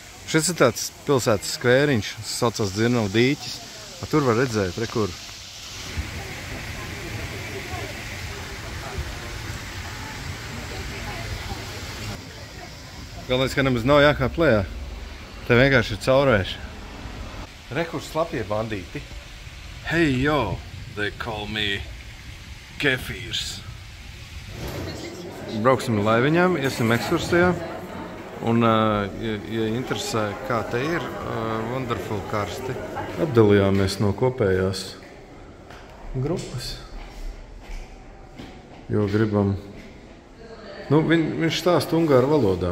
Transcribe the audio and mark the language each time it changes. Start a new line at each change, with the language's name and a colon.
Latvian: Šis ir tāds pilsētas skvēriņš, saucās Dzirnavu dīķis. Tur var redzēt, kur. Galvenais, ka nemaz nav jākāp lejā. Te vienkārši ir caurvēši. Kur slapjie bandīti.
English: Hey, yo, they call me Kefīrs.
Latvian: Brauksim laiviņām, iesim ekskursijā. Un, ja interesē, kā te ir, wonderful karsti. Atdalījāmies no kopējās grupas. Jo gribam... Nu, viņš stāsta ungāru valodā.